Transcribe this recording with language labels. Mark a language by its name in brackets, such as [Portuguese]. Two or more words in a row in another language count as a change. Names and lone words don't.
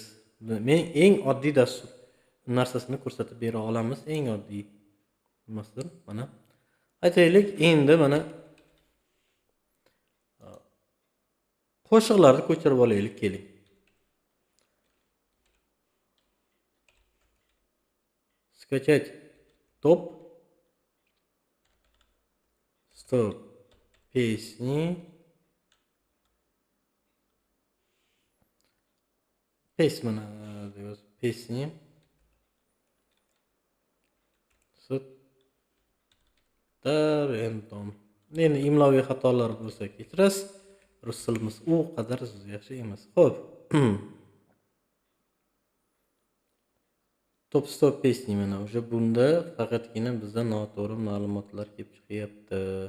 [Uzbek] Men eng oddiy dastur narsasini ko'rsatib bera olamiz. Eng oddiy nimasidir? Mana aytaylik, endi mana qo'shiqlarni ko'chirib olaylik, keling. [Russian] Skачать топ 100 песни. Песни. С торрентом. [Uzbek] Endi imloviy xatolar bo'lsa kechirasiz. Rus tilimiz u qadar yaxshi emas. Xo'p. Top 100 pesni mana o'sha bunda faqatgina bizda noto'g'ri ma'lumotlar kelib chiqyapti.